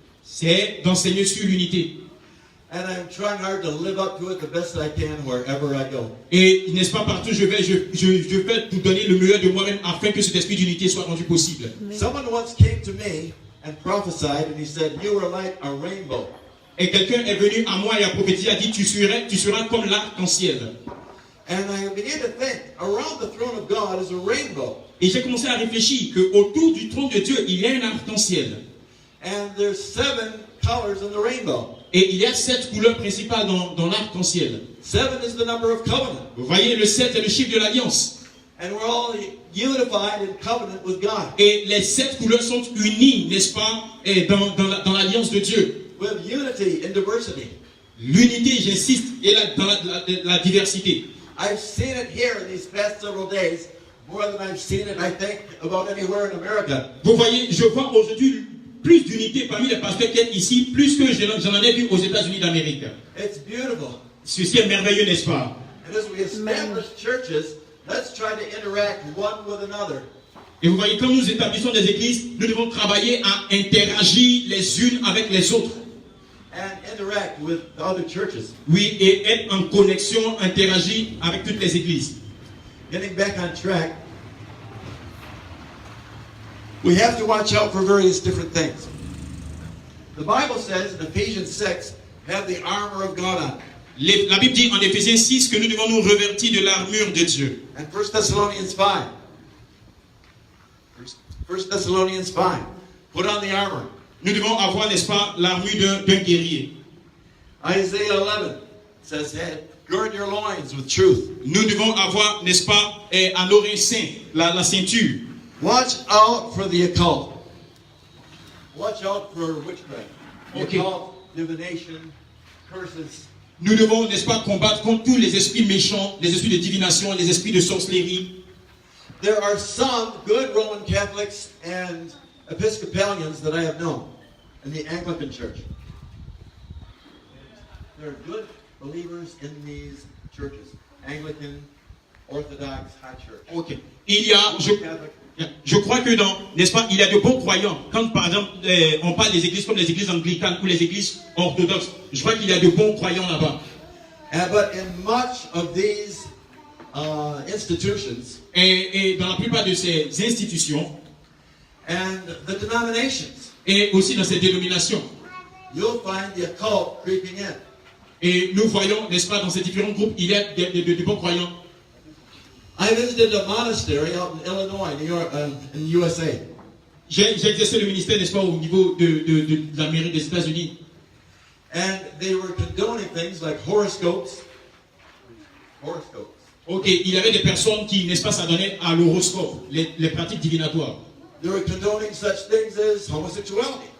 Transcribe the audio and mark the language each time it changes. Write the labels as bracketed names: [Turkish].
[French] c'est d'enseigner sur l'unité. [English] And I'm trying hard to live up to it the best I can wherever I go. [French] Et n'est-ce pas, partout je vais tout donner le meilleur de moi-même afin que cet esprit d'unité soit rendu possible. [English] Someone once came to me and prophesied, and he said, "You are like a rainbow." [French] Et quelqu'un est venu à moi et a prophétisé, a dit, tu seras comme l'arc-en-ciel. [English] And I began to think, around the throne of God is a rainbow. [French] Et j'ai commencé à réfléchir qu'autour du trône de Dieu, il y a un arc-en-ciel. [English] And there's 7 colors in the rainbow. [French] Et il y a 7 couleurs principales dans l'arc-en-ciel. [English] 7 is the number of covenant. [French] Vous voyez, le 7 est le chiffre de l'alliance. [English] And we're all unified in covenant with God. [French] Et les 7 couleurs sont unies, n'est-ce pas, dans l'alliance de Dieu. [English] We have unity in diversity. [French] L'unité, j'insiste, est dans la diversité. [English] I've seen it here in these past several days, more than I've seen it, I think, about anywhere in America. [French] Vous voyez, je vois aujourd'hui plus d'unité parmi les pasteurs qui sont ici, plus que j'en ai vu aux États-Unis d'Amérique. [English] It's beautiful. [French] Ceci est merveilleux, n'est-ce pas? [English] And as we establish churches, let's try to interact one with another. [French] Et vous voyez, quand nous établissons des églises, nous devons travailler à interagir les unes avec les autres. [English] And interact with the other churches. [French] Oui, et être en connexion, interagir avec toutes les églises. [English] Getting back on track, we have to watch out for various different things. The Bible says in Ephesians 6, have the armor of God on. [French] La Bible dit en Éphésiens 6 que nous devons nous revêtir de l'armure de Dieu. [English] And 1 Thessalonians 5. 1 Thessalonians 5. Put on the armor. [French] Nous devons avoir, n'est-ce pas, l'armure d'un guerrier. [English] Isaiah 11 says, hey, gird your loins with truth. [French] Nous devons avoir, n'est-ce pas, à l'oreille saint, la ceinture. [English] Watch out for the occult. Watch out for witchcraft. Okay. Occult, divination, curses. [French] Nous devons, n'est-ce pas, combattre contre tous les esprits méchants, les esprits de divination, les esprits de sorcellerie. [English] There are some good Roman Catholics and Episcopalians that I have known in the Anglican Church. There are good believers in these churches. Anglican, Orthodox, High Church. Ok. [French] Il y a, je crois que n'est-ce pas, il y a de bons croyants. Quand par exemple, on parle des églises comme les églises anglicanes ou les églises orthodoxes, je crois qu'il y a de bons croyants là-bas. [English] But in much of these institutions, [French] et dans la plupart de ces institutions, [English] and the denominations, [French] et aussi dans ces dénominations, [English] you'll find the occult creeping in. [French] Et nous voyons, n'est-ce pas, dans ces différents groupes, il y a de bons croyants. [English] I visited a monastery out in Illinois, New York, in USA. [French] J'ai exercé le ministère, n'est-ce pas, au niveau de l'Amérique, des États-Unis. [English] And they were condoning things like horoscopes. [French] Ok, il y avait des personnes qui, n'est-ce pas, s'adonnaient à l'horoscope, les pratiques divinatoires. [English] they were condoning such things as homosexuality.